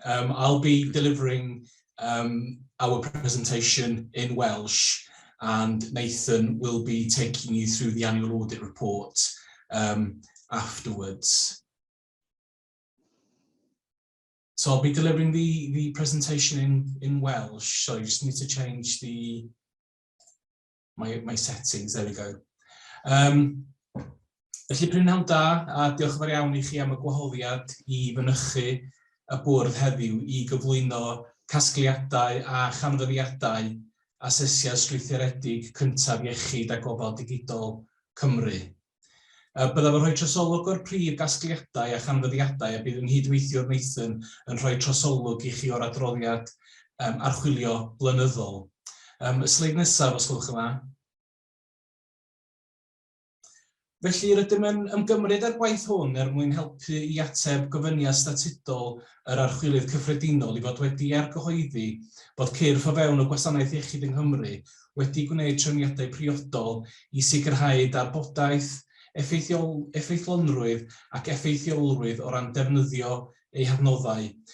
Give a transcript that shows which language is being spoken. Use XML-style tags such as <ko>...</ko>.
<en>I'll be delivering our presentation in Welsh, and Nathan will be taking you through the annual audit report afterwards. So I'll be delivering the presentation in Welsh. So you just need to change my settings. There we go.</en> <cy>Felly prynhawn da, a diolch yn fawr iawn I chi am y gwahoddiad I fynychu y bwrdd heddiw I gyflwyno casgliadau a chanfyddiadau asesiad strwythuredig cyntaf iechyd a gofal digidol Cymru. Byddaf yn rhoi trosolwg o'r prif gasgliadau a chanfyddiadau a bydd yn hydweithio'r Nathan yn rhoi trosolwg I chi o'r adroddiad archwilio blynyddol. Y sleid nesaf, os gwelwch yn dda. Felly rydym yn ymgymryd â'r gwaith hwn mwyn helpu I ateb gofyniad statudol yr archwilydd cyffredinol I fod wedi argyhoeddi bod cyrff o fewn y gwasanaeth iechyd yng Nghymru wedi gwneud trefniadau priodol I sicrhau darbodaeth, effeithlonrwydd ac effeithiolrwydd o ran defnyddio eu hadnoddau.</cy>